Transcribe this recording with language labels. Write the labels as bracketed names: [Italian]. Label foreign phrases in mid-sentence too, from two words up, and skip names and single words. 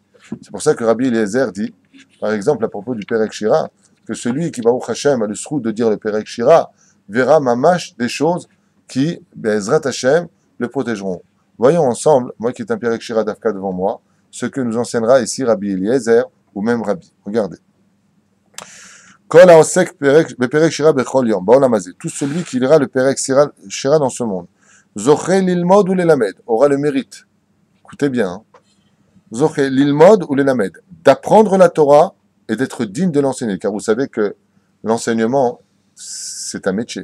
[French] C'est pour ça que Rabbi Eliezer dit, par exemple, à propos du Perek Shira, que celui qui, [Hebrew] ברוך השם, [French] a le srout de dire le Perek Shira, verra mamash des choses qui, [Hebrew] בעזרת השם, [French] le protégeront. Voyons ensemble, moi qui est un Perek Shira d'Afka devant moi, ce que nous enseignera ici Rabbi Eliezer, ou même Rabbi. Regardez. [Hebrew] כל העוסק בפרק שירה בכל יום, בעולם הזה. [French] Tout celui qui lira le Perek Shira dans ce monde. [Hebrew] זוכה ללמוד [French] ou lelamed, aura le mérite. Écoutez bien. Hein. [Hebrew] זוכה ללמוד [French] ou lelamed, d'apprendre la Torah et d'être digne de l'enseigner. Car vous savez que l'enseignement, c'est un métier.